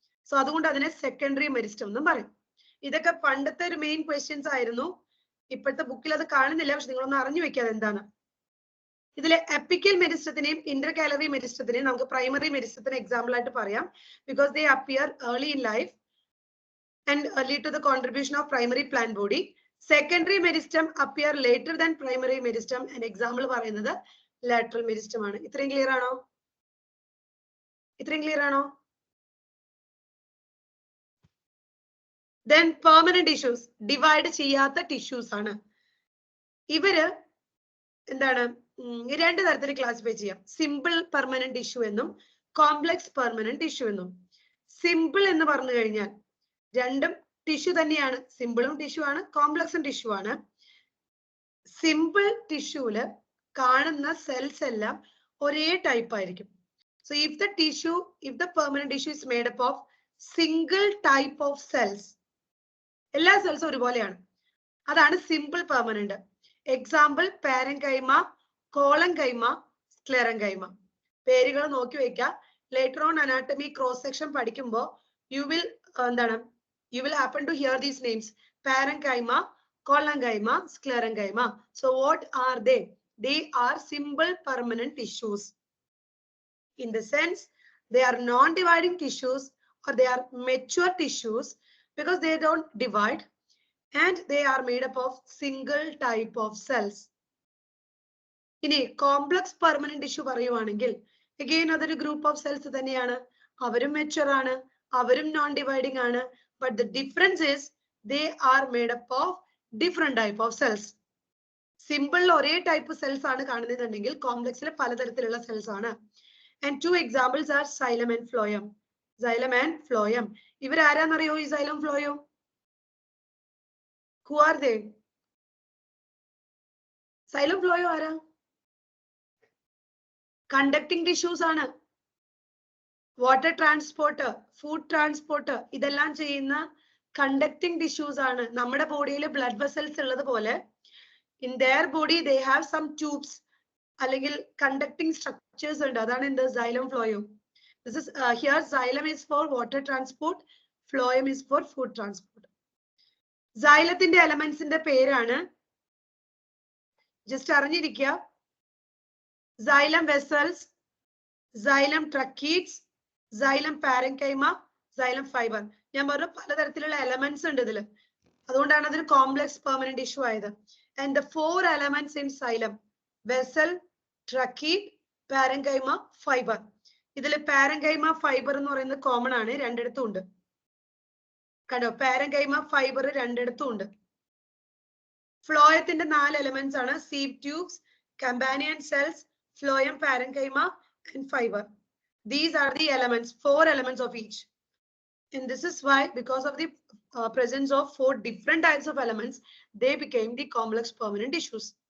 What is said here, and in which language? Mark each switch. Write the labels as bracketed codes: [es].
[ml] So അതുകൊണ്ട് അതിനെ secondary meristem എന്നും പറയും. ഇതൊക്കെ പണ്ടത്തെ ഒരു മെയിൻ ക്വസ്റ്റ്യൻസ് ആയിരുന്നു. ഇപ്പോഴത്തെ ബുക്കിൽ അത് കാണുന്നില്ല, പക്ഷെ നിങ്ങളൊന്ന് അറിഞ്ഞു വെക്കാതെ എന്താണ്. ഇതിലെ എപ്പിക്കൽ മെരിസ്റ്റത്തിനെയും ഇന്റർകാലറി മെരിസ്റ്റത്തിനെയും നമുക്ക് പ്രൈമറി മെരിസ്റ്റത്തിന് എക്സാമ്പിൾ ആയിട്ട് പറയാം, [en] Because they appear early in life and lead to the contribution of primary plant body. Secondary meristem appear later than primary meristem. An example പറയുന്നത് lateral meristem ആണ്. [ml] ഇത്രയും ക്ലിയർ ആണോ? ഇത്രയും ക്ലിയർ ആണോ? Then permanent tissues, divide ചെയ്യാത്ത tissues ആണ്. ഇവര് എന്താണ് രണ്ട് തരത്തിൽ ക്ലാസിഫൈ ചെയ്യാം. സിമ്പിൾ പെർമനന്റ് ടിഷ്യൂ എന്നും കോംപ്ലക്സ് പെർമനന്റ് ടിഷ്യൂ എന്നും. സിമ്പിൾ എന്ന് പറഞ്ഞു കഴിഞ്ഞാൽ രണ്ടും ടിഷ്യൂ തന്നെയാണ്. സിമ്പിളും ടിഷ്യൂ ആണ്, കോംപ്ലക്സും ടിഷ്യൂ ആണ്. സിമ്പിൾ ടിഷ്യൂല് കാണുന്ന സെൽസ് എല്ലാം ഒരേ ടൈപ്പ് ആയിരിക്കും. [en] so if the permanent tissue is made up of single type of cells, [ml] എല്ലാ സെൽസും ഒരുപോലെയാണ്, അതാണ് സിമ്പിൾ പെർമനന്റ്. Example parenchyma, കോളൻകൈമ, സ്ക്ലെറൻകൈമ. പേരുകൾ നോക്കി വെക്കാം. [en] Later on anatomy cross section പഠിക്കുമ്പോൾ you will happen to hear these names: parenchyma, collenchyma, sclerenchyma. So what are they? They are simple permanent tissues. In the sense, they are non-dividing tissues or they are mature tissues because they don't divide and they are made up of single type of cells. [ml] ഇനി complex permanent tissue പറയുവാണെങ്കിൽ again അതൊരു group of cells തന്നെയാണ്. അവരും mature ആണ്, അവരും non dividing ആണ്. [en] But the difference is they are made up of different type of cells. [ml] Simple ഒരേ type cells ആണ് കാണുന്നതെന്നുണ്ടെങ്കിൽ കോംപ്ലക്സിൽ പലതരത്തിലുള്ള സെൽസ് ആണ്. [en] And two examples are xylem and phloem. Xylem and phloem. [ml] ഇവരാരാന്നറിയോ ഈ xylem phloem? [en] Who are they? [ml] Xylem phloem ആരാ? Conducting tissues ആണ്. Water transport, food transport, ഇതെല്ലാം ചെയ്യുന്ന കണ്ടക്ടിങ് ടിഷ്യൂസ് ആണ്. നമ്മുടെ ബോഡിയിൽ ബ്ലഡ് വെസൽസ് ഉള്ളത് പോലെ [en] in their body they have some tubes [ml] അല്ലെങ്കിൽ കണ്ടക്ടിങ് സ്ട്രക്ചേഴ്സ് ഉണ്ട്. അതാണ് എന്ത്? xylem phloem. [en] This is here xylem is for water transport, phloem is for food transport. [ml] xylത്തിന്റെ എലമെന്റ്സിന്റെ പേരാണ്, ജസ്റ്റ് അറിഞ്ഞിരിക്കുക: xylem vessels, xylem tracheids, xylem parenchyma, xylem fiber. ഞാൻ പറഞ്ഞു പലതരത്തിലുള്ള elements ഉണ്ട് ഇതില്, അതുകൊണ്ടാണ് അതിന് കോംപ്ലക്സ് പെർമനന്റ് ടിഷ്യൂ ആയത്. [en] And the 4 elements in xylem: vessel, trachea, parenchyma, fiber. [ml] ഇതില് parenchyma fiber എന്ന് പറയുന്നത് കോമൺ ആണ്, രണ്ടിടത്തും ഉണ്ട്. കണ്ടോ, parenchyma fiber രണ്ടിടത്തും ഉണ്ട്. ഫ്ലോയത്തിന്റെ 4 എലമെന്റ്സ് ആണ്: sieve tubes, companion cells, phloem, parenchyma and fiber. [en] These are the elements, 4 elements of each. And this is why, because of the presence of 4 different types of elements, they became the complex permanent tissues.